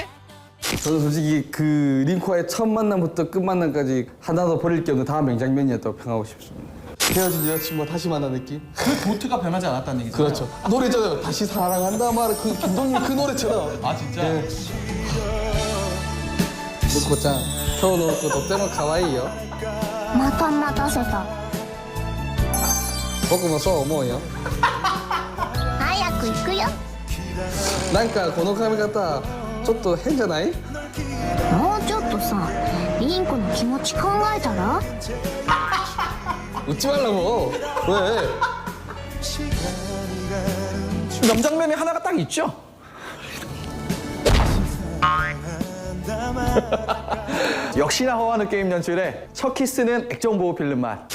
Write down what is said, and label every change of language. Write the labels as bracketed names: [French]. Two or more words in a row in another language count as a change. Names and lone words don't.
[Korean] 저는 솔직히 그 링코와의 첫 만남부터 끝 만남까지 하나도 버릴 게 없는 다음 명장면이었다고 평하고 싶습니다. 헤어진 여자친구와 다시 만난 느낌? 그 도트가 변하지 않았다는 얘기죠. 그렇죠. 노래잖아요. 다시 사랑한다 말 그 김동률 그 노래처럼. 아 진짜. [Japanese] 묵코짱 今日のこととても可愛いよ。また待たせた。僕もそう思うよ。早く行くよ。なんかこの髪型ちょっと変じゃない？もうちょっとさ、リンコの気持ち考えたら？ [Korean] 웃지 말라고. 왜? 명장면이 하나가 딱 있죠. 역시나 허와는 게임 연출에 첫 키스는 액정 보호 필름 맛.